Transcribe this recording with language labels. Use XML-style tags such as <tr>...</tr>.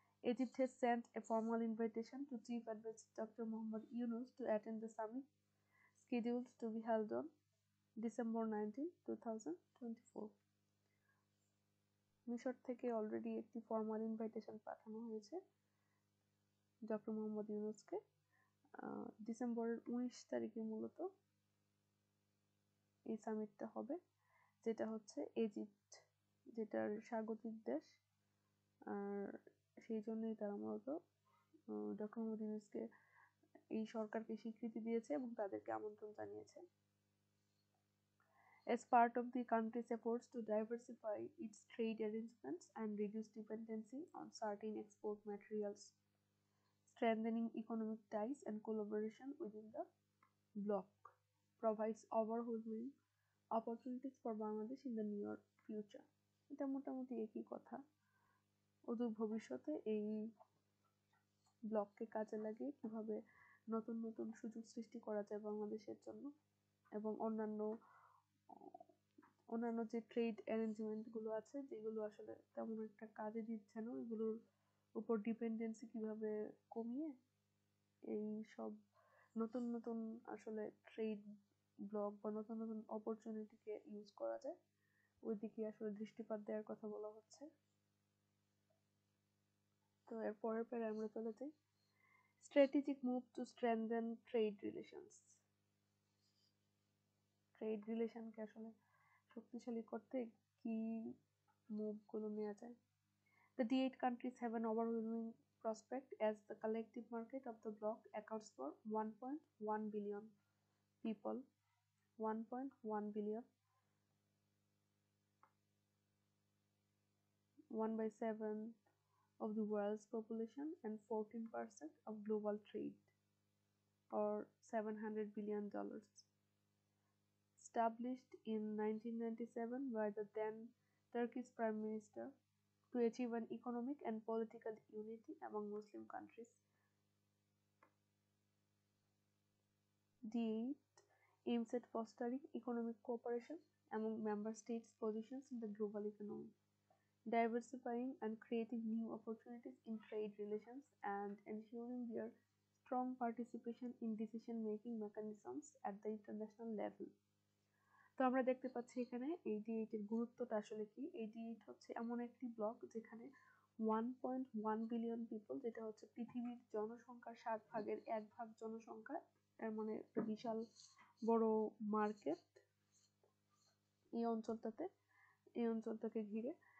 <en>Egypt has sent a formal invitation to Chief Advisor Dr. Mohammad Yunus to attend the summit, scheduled to be held on December 19, 2024.</en> <bn>মিশর থেকে already একটি formal invitation পাঠানো হয়েছে doctor Mohammad ইউনুসকে। ডিসেম্বরের 19 তারিখে মূলত এই সামিটটা হবে, যেটা হচ্ছে ইজিপ্ট, যেটার স্বাগতিক দেশ। আর সেই জন্যই তারা মূলত ডক্টর মোহাম্মদ ইউনুসকে এই সরকারকে স্বীকৃতি দিয়েছে এবং তাদেরকে আমন্ত্রণ জানিয়েছে।</bn> <en>As part of the country's efforts to diversify its trade arrangements and reduce dependency on certain export materials, strengthening economic ties and collaboration within the bloc provides overwhelming opportunities for Bangladesh in the near future.</en> <bn>এটা মোটামুটি একই কথা। অদূর ভবিষ্যতে এই ব্লককে কাজে লাগিয়ে কিভাবে নতুন নতুন সুযোগ সৃষ্টি করা যায় বাংলাদেশের জন্য, এবং অন্যান্য যে ট্রেড অ্যারেঞ্জমেন্টগুলো আছে যেগুলো আসলে তেমন একটা কাজে দিচ্ছে না, এগুলোর উপর ডিপেন্ডেন্সি কিভাবে কমিয়ে এই সব নতুন নতুন আসলে ট্রেড ব্লক বা নতুন নতুন অপরচুনিটিকে ইউজ করা যায়, ওই দিকে আসলে দৃষ্টিপাত দেওয়ার কথা বলা হচ্ছে। তো এর পরের প্যারা আমরা চলে যাই।</bn> <en>Strategic move to strengthen trade relations.</en> <bn>Trade রিলেশনকে আসলে শক্তিশালী করতে কি মুভগুলো নেওয়া যায়?</bn> <en>The D8 countries have an overwhelming prospect as the collective market of the bloc accounts for 1.1 billion people, 1.1 billion, 1/7 of the world's population, and 14% of global trade, or $700 billion. Established in 1997 by the then Turkish Prime Minister to achieve an economic and political unity among Muslim countries. D8 aims at fostering economic cooperation among member states' positions in the global economy, diversifying and creating new opportunities in trade relations, and ensuring their strong participation in decision making mechanisms at the international level.</en> <bn>তো আমরা দেখতে পাচ্ছি এখানে 88 এর গুরুত্বটা আসলে কি। 88 হচ্ছে এমন একটি ব্লক যেখানে 1.1 বিলিয়ন পিপল, যেটা হচ্ছে পৃথিবীর জনসংখ্যার 7 ভাগের 1 ভাগ জনসংখ্যা, এর মানে একটা বিশাল বড় মার্কেট এই অঞ্চলটাকে ঘিরে।</bn>